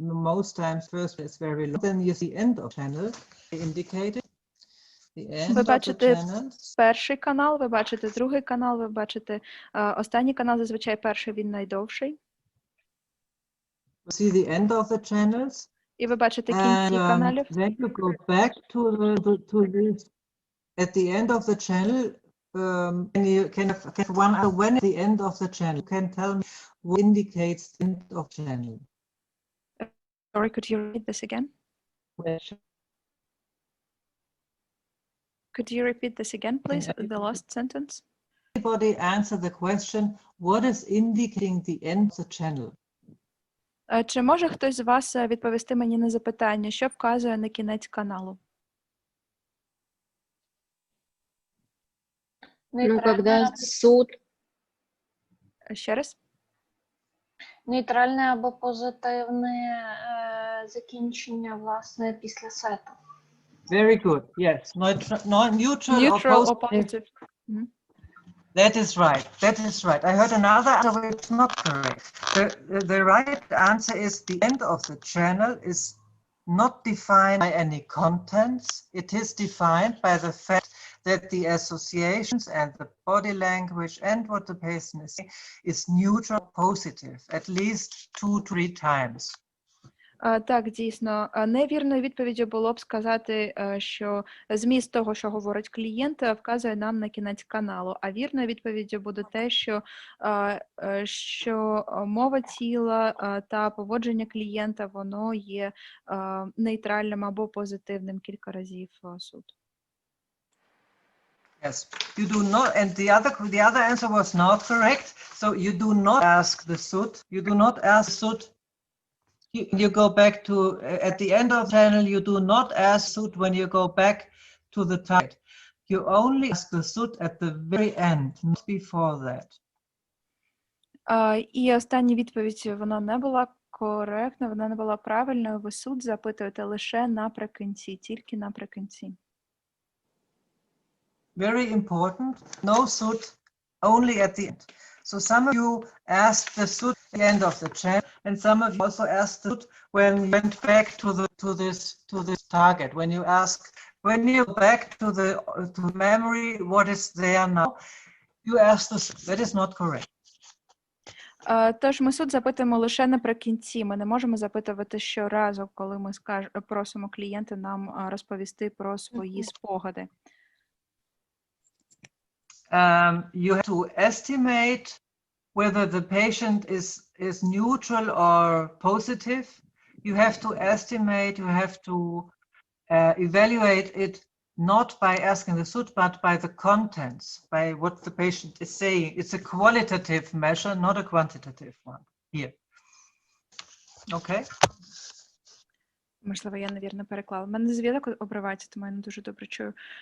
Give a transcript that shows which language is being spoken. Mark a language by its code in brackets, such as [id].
[en] Most times first is very long. Then you see end of channel indicated. The end [uk] Ви [en] of the [uk] бачите [en] channels. [uk] перший канал, ви бачите другий канал, ви бачите останній канал, зазвичай перший, він найдовший. [en] See the end of the channels. [uk] І ви бачите кінці каналів. [en] Then you go back to this. At the end of the channel, and you can have when at the end of the channel, you can tell me what indicates the end of channel. Sorry, could you repeat this again? Could you repeat this again, please? The last sentence. Anybody answer the question, what is indicating the end of the channel? [uk] Чи може хтось з вас відповісти мені на запитання, що вказує на кінець каналу? [ru] Ну, когда суд [uk] Ще раз? нейтральне або позитивне закінчення, власне, після сету. [en] Very good. Yes. Neutral or positive. Mhm. That is right. That is right. I heard another answer which is not correct. The right answer is the end of the channel is not defined by any contents. It is defined by the fact that the associations and the body language and what the patient is saying is neutral, positive, at least 2-3 times. [uk] Так, дійсно. Невірною відповіддю було б сказати, що зміст того, що говорить клієнт, вказує нам на кінець каналу. А вірною відповіддю буде те, що мова тіла та поводження клієнта, воно є нейтральним або позитивним кілька разів суд. [en] Yes, you do not, and the other answer was not correct. So you do not ask the SUT. You do not ask SUT. You go back to at the end of the channel. You do not ask SUT when you go back to the target. You only ask the SUT at the very end, not before that. [uk] І остання відповідь, вона не була коректна, вона не була правильною. Ви SUT запитуєте лише наприкінці, тільки наприкінці. [en] Very important. No SUT, only at the end. So some of you asked the SUT at the end of the channel, and some of you also asked the SUT when you went back to this target. When you go back to the memory, what is there now? You ask the SUT. That is not correct. [uk] Тож ми SUT запитуємо лише наприкінці. Ми не можемо запитувати щоразу, коли ми просимо клієнта нам розповісти про свої спогади. [en] You have to estimate whether the patient is neutral or positive. You have to estimate, you have to evaluate it not by asking the SUT, but by the contents, by what the patient is saying. It's a qualitative measure, not a quantitative one here. Okay? [uk] Можливо, я невірно переклала. У мене зв'язок обривається, тому я не дуже добре чую.